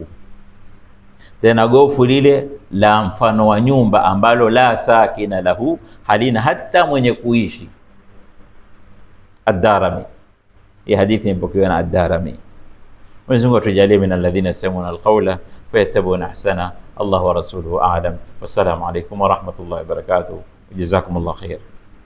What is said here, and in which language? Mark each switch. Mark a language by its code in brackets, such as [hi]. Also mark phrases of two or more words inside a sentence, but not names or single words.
[sw] Tena gofu lile la mfano wa nyumba ambalo [ar] لا ساكن له, [sw] halina hata mwenye kuishi. Ad-Darimi, hii hadithi imepokewa na Ad-Darimi. Mwenyezi Mungu atujalie [ar] من الذين يستمعون القول فيتبعون أحسنه. الله ورسوله أعلم. والسلام عليكم ورحمة الله وبركاته. جزاكم الله خير.